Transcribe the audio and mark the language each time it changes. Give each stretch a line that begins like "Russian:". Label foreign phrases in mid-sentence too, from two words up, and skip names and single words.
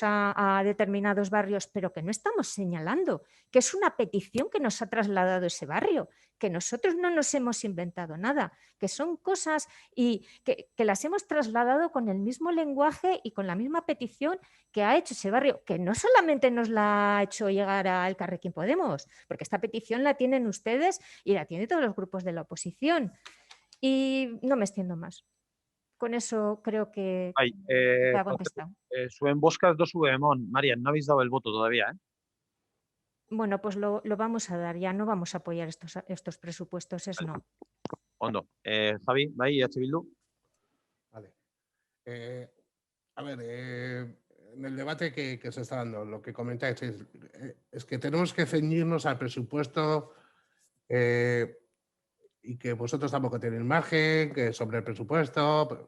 Spanish: a determinados barrios, pero que no estamos señalando, que es una petición que nos ha trasladado ese barrio, que nosotros no nos hemos inventado nada, que son cosas y que las hemos trasladado con el mismo lenguaje y con la misma petición que ha hecho ese barrio, que no solamente nos la ha hecho llegar a Elkarrekin Podemos, porque esta petición la tienen ustedes y la tienen todos los grupos de la oposición. Y no me extiendo más. Con eso creo que ha contestado.
Basque: Zuen bozka ez dozu emon. Marian,
Spanish: no habéis dado el voto todavía, ¿eh? Bueno, pues lo vamos a dar, ya no vamos a apoyar estos presupuestos, es no.
Basque: Ondo. Javi, bai, EH Bildu.
Spanish: Vale. A ver, en el debate que se está dando, lo que comentáis es que tenemos que ceñirnos al presupuesto y que vosotros tampoco tenéis margen, que sobre el presupuesto.